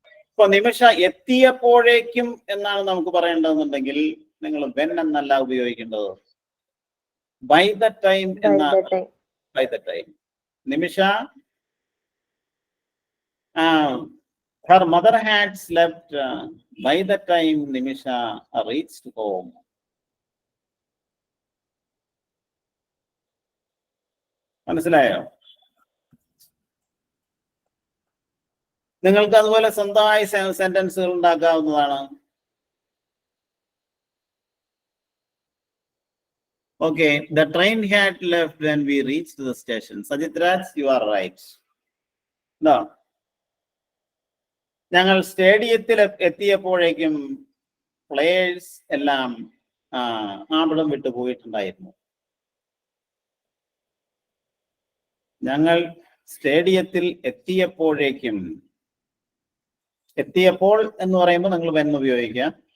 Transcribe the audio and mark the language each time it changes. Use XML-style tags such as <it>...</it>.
<ml>ഇപ്പൊ നിമിഷ എത്തിയപ്പോഴേക്കും എന്നാണ് നമുക്ക് പറയേണ്ടതെന്നുണ്ടെങ്കിൽ നിങ്ങൾ വെൻ എന്നല്ല ഉപയോഗിക്കേണ്ടത്, ബൈ ദ ടൈം എന്നാണ്.</ml> <en>By the time. Nimisha her mother had slept by the time Nimisha reached home.</en> <ml>മനസ്സിലായോ? നിങ്ങൾക്ക് അതുപോലെ സ്വന്തമായി സെന്റൻസുകൾ ഉണ്ടാക്കാവുന്നതാണ്.</ml> <en>Okay, the train had left when we reached the station. Sajid Raj, you are right. No.</en> <ml>ഞങ്ങൾ സ്റ്റേഡിയത്തിൽ എത്തിയപ്പോഴേക്കും players എല്ലാം ആമ്പളം വിട്ടു പോയിട്ടുണ്ടായിരുന്നു. ഞങ്ങൾ സ്റ്റേഡിയത്തിൽ എത്തിയപ്പോഴേക്കും, എത്തിയപ്പോൾ എന്ന് പറയുമ്പോൾ നിങ്ങൾ വെൻ ഉപയോഗിക്കാം.</ml>